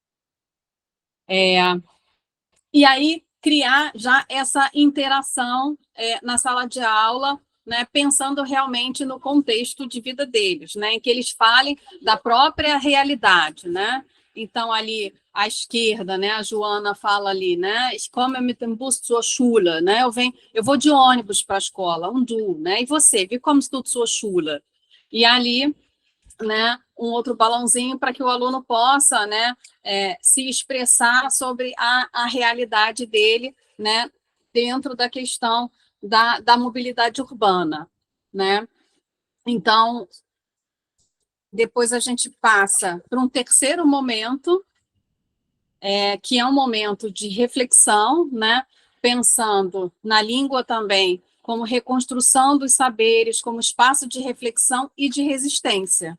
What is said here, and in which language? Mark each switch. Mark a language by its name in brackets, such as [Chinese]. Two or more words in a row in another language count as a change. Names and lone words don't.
[Portuguese] E aí, criar já essa interação na sala de aula, né, pensando realmente no contexto de vida deles, né, em que eles falem da própria realidade, né? Então, ali, à esquerda, né, a Joana fala ali, né, [German] ich komme mit dem Bus zur Schule, [Portuguese] né, eu vou de ônibus para a escola, du, né, e você, [German] wie kommst du zur Schule? [Portuguese] E ali, né, um outro balãozinho para que o aluno possa, né, se expressar sobre a realidade dele, né, dentro da questão da mobilidade urbana, né? Então, depois a gente passa para um terceiro momento, que é um momento de reflexão, né, pensando na língua também como reconstrução dos saberes, como espaço de reflexão e de resistência.